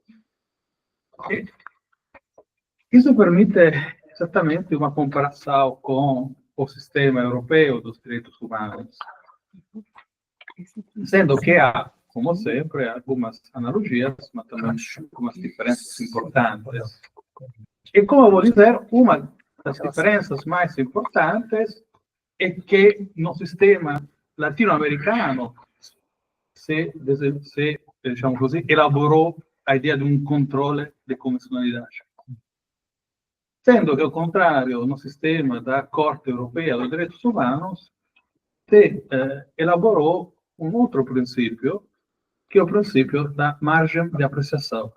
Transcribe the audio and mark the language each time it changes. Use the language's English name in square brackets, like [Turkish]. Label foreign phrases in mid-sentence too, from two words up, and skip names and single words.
[Portuguese] Isso permite exatamente uma comparação com o sistema europeu dos direitos humanos, sendo que há, como sempre, algumas analogias, mas também algumas diferenças importantes. E como eu vou dizer, uma das diferenças mais importantes é que no sistema latino-americano [Italian] diciamo così, [Portuguese] elaborou a ideia de um controle de convencionalidade. Sendo que, ao contrário, no sistema da Corte Europeia dos Direitos Humanos, se elaborou um outro princípio, que é o princípio da margem de apreciação.